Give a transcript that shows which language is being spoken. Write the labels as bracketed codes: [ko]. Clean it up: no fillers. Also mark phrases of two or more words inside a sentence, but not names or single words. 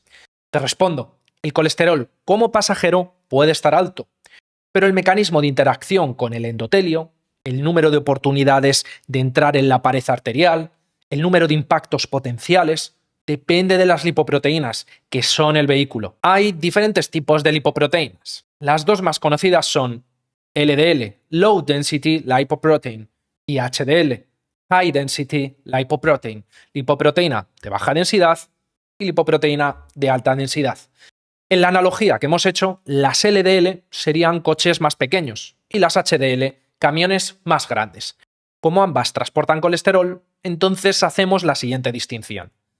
[es] Te respondo, el colesterol como pasajero puede estar alto, pero el mecanismo de interacción con el endotelio, el número de oportunidades de entrar en la pared arterial, el número de impactos potenciales, depende de las lipoproteínas, que son el vehículo. Hay diferentes tipos de lipoproteínas. Las dos más conocidas son LDL, [en] Low Density Lipoprotein, [es] y HDL, [en] High Density Lipoprotein, [es] lipoproteína de baja densidad y lipoproteína de alta densidad. En la analogía que hemos hecho, las LDL serían coches más pequeños y las HDL camiones más grandes. Como ambas transportan colesterol, entonces hacemos la siguiente distinción.